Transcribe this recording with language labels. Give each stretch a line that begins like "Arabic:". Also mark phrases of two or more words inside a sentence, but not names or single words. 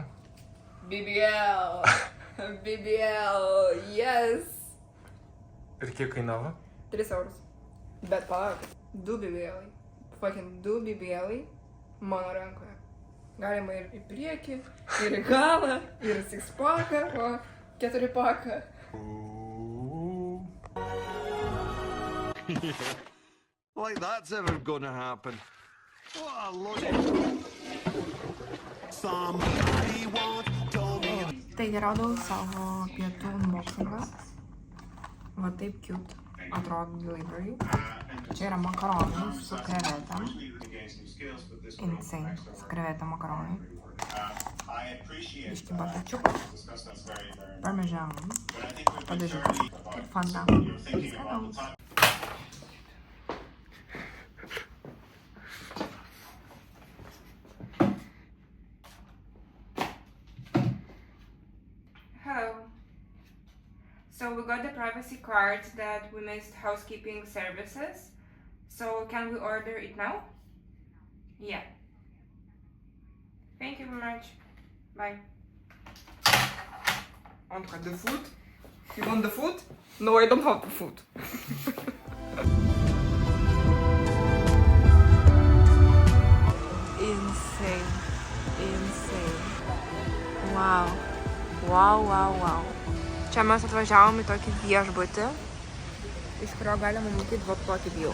English: BBL, yes!
Lithuanian: Ir kiek kainavo? 3 eurus. Bet palauk, 2 BBL. Fucking 2 BBL mano rankoje. Galima ir į priekį, ir į galą, ir į six-packą, o 4-packą.
English: Like that's ever gonna happen. Oh, look. Somebody once told me.
Lithuanian: Taigi radau savo pietų unboxingą. Va taip cute atrodo delivery. Čia yra makaronai su krevetėm. Insane. Su krevetėm makaronai. Biški batačiukas. Parmežanas. Padažiukas. Ir Fanta. Skanaus.
English: Hello. So we got the privacy card that we missed housekeeping services. So can we order it now? Yeah. Thank you very much. Bye. Anka, the food? You want the food? No, I don't have the food. Insane. Wow.
Lithuanian: Čia mes atvažiavom į tokį viešbutį, iš kurio galima matyti va tokį view.